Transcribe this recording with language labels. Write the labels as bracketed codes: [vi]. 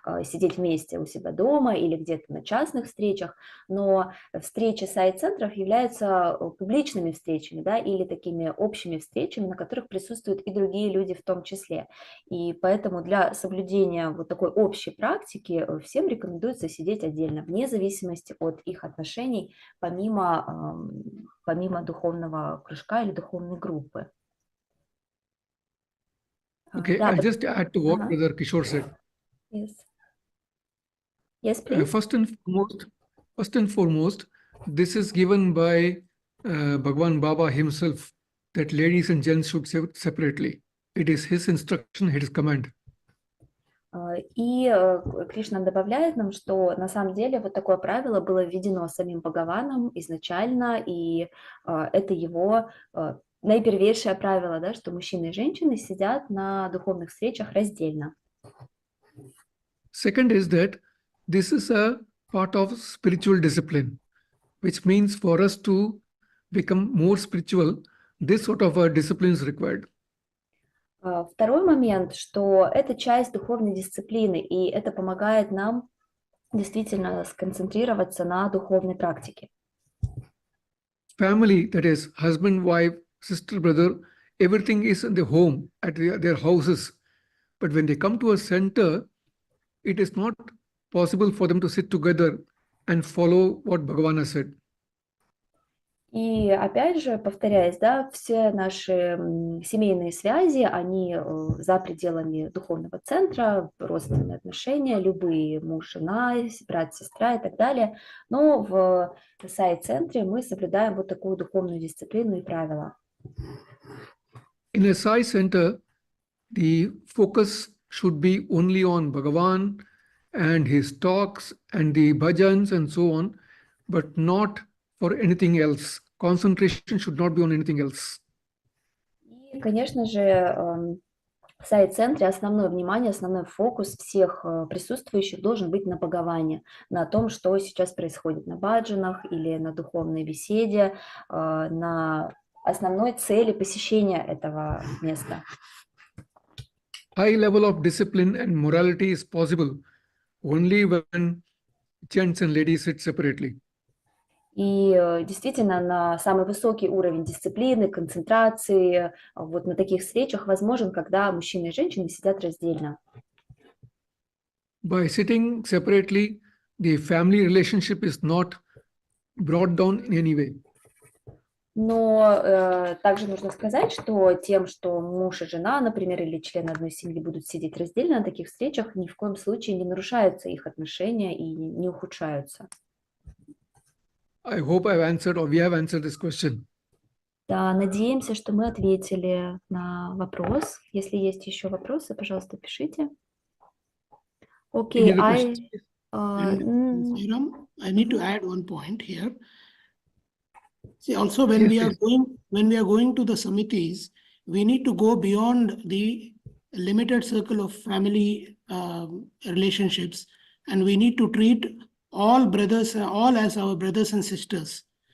[ru] сидеть вместе у себя дома или где-то на частных встречах, но встречи Сай-центров являются публичными встречами, да, или такими общими встречами, на которых присутствуют и другие люди в том числе, и поэтому для соблюдения вот такой общей практики всем рекомендуется сидеть отдельно, вне зависимости от их отношений, помимо духовного кружка или духовной группы. [en] Okay, I'll just add to what Brother Kishore said. Yes. Yes, please. First and foremost, this is given by Bhagwan Baba himself, that ladies and gents should sit separately. It is his instruction, his command. [ru] И Кришна добавляет нам, что на самом деле вот такое правило было введено самим Бхагаваном изначально, и это его наипервейшее правило, да, что мужчины и женщины сидят на духовных встречах раздельно. [en] Second is that this is a part of spiritual discipline, which means for us to become more spiritual, this sort of a discipline is required. [ru] Второй момент, что это часть духовной дисциплины, и это помогает нам действительно сконцентрироваться на духовной практике. [en] Family, that is husband, wife, sister, brother, everything is in the home, at their houses. But when they come to a center, it is not possible for them to sit together and follow what Bhagavan has said. [ru] И опять же, повторяясь, да, все наши семейные связи, они за пределами духовного центра, родственные отношения, любые муж, жена, брат, сестра и так далее. Но в Сай-центре мы соблюдаем вот такую духовную дисциплину и правила. [en] In a Sai center, the focus should be only on Bhagavan and his talks and the bhajans and so on, but not for anything else. Concentration should not be on anything else. [ru] И, конечно же, в Сай-центре основное внимание, основной фокус всех присутствующих должен быть на Бхагаване, на том, что сейчас происходит на баджанах или на духовной беседе, на основной цели посещения этого места. [en] High level of discipline and morality is possible only when gents and ladies sit separately. [ru] И действительно, на самый высокий уровень дисциплины, концентрации, вот на таких встречах возможен, когда мужчины и женщины сидят раздельно. [en] By sitting separately, the family relationship is not brought down in any way. [ru] Но также нужно сказать, что тем, что муж и жена, например, или члены одной семьи будут сидеть раздельно на таких встречах, ни в коем случае не нарушаются их отношения и не ухудшаются. [en] I hope I've answered or we have answered this question. [ru] Да, надеемся, что мы ответили на вопрос. Если есть еще вопросы, пожалуйста, пишите. [en] Okay, And Sriram, I need to add one point here. See, also when we are going to the samitis, we need to go beyond the limited circle of family relationships, and we need to treat all brothers, all as our brothers and sisters.